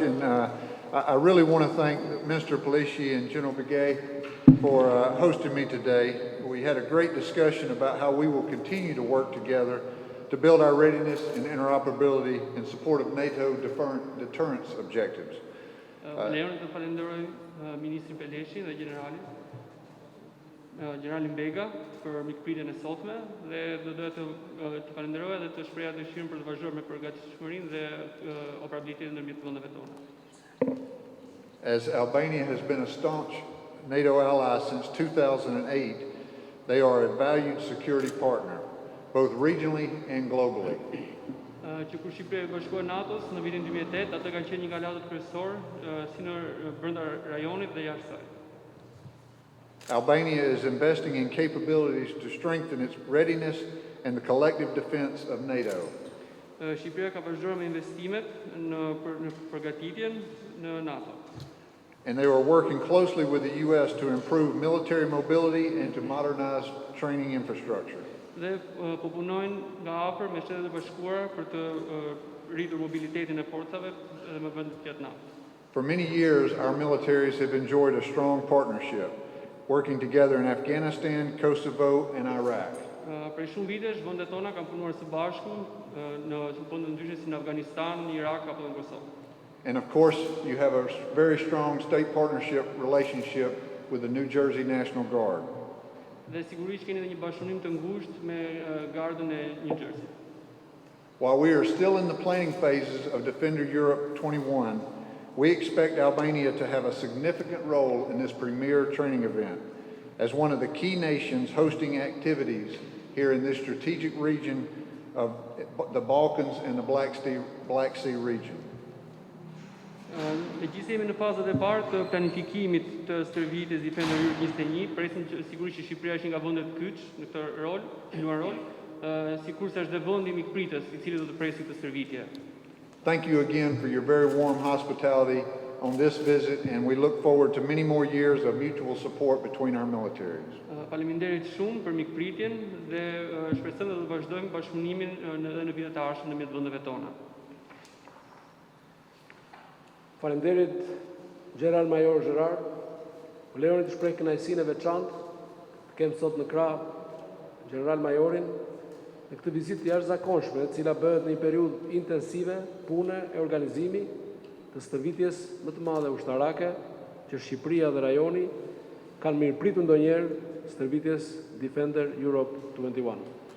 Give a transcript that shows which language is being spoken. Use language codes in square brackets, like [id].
[en] And I really want to thank Minister Peleshi and General Begay for hosting me today. We had a great discussion about how we will continue to work together to build our readiness and interoperability in support of NATO deterrence objectives. [sq] Leon të falenderoj Ministrin Peleshi dhe gjeneralin Bega për mikpritjen e sotme dhe do doja të falenderoj dhe të shpreha dëshirën për të vazhduar me përgatitshmërinë dhe operabilitetin ndërmjet vendeve tona. [en] As Albania has been a staunch NATO ally since 2008, they are a valued security partner, both regionally and globally. [sq] Që kur Shqipëria bashkohej NATO-s në vitin 2008, ata kanë qenë një nga aleatët kryesorë si në brenda rajonit dhe jashtë saj. [en] Albania is investing in capabilities to strengthen its readiness and the collective defense of NATO. [sq] Shqipëria ka vazhduar me investimet në përgatitjen në NATO. [en] And they are working closely with the U.S. to improve military mobility and to modernize training infrastructure. [sq] Dhe po punojnë nga afër me Shtetet e Bashkuara për të rritur mobilitetin e forcave dhe me vendet tjetër NATO. [en] For many years, our militaries have enjoyed a strong partnership, working together in Afghanistan, Kosovo, and Iraq. [sq] Prej shumë vitesh, vendet tona kanë punuar së bashku në vende ndryshe si në Afganistan, në Irak apo në Kosovë. [en] And of course, you have a very strong state partnership relationship with the New Jersey National Guard. [sq] Dhe sigurisht keni edhe një bashkëpunim të ngushtë me Gardën e New Jersey. [en] While we are still in the planning phases of Defender Europe 21, we expect Albania to have a significant role in this premier training event as one of the key nations hosting activities here in this strategic region of the Balkans and the Black Sea region. [sq] Megjithëse jemi në fazat e parë të planifikimit të stërvitjes Defender Europe 21, presim që sigurisht që Shqipëria është një nga vendet kyç në këtë rol, luan rol, sikurse është dhe vendi mikpritës i cili do të presim këtë stërvitje. [en] Thank you again for your very warm hospitality on this visit, and we look forward to many more years of mutual support between our militaries. [sq] Faleminderit shumë për mikpritjen dhe shpresojmë të vazhdojmë bashkëpunimin edhe në vitet e ardhshme ndërmjet vendeve tona. Faleminderit gjeneralmajor Jarrard. Më lejoni të shpreh kënaqësinë e veçantë të kem sot në krah gjeneralmajorin në këtë vizitë jashtëzakonshme, e cila bëhet në një periudhë intensive pune e organizimi të stërvitjes më të madhe ushtarake që Shqipëria dhe rajoni kanë mirëpritur ndonjëherë, stërvitjes Defender Europe 21.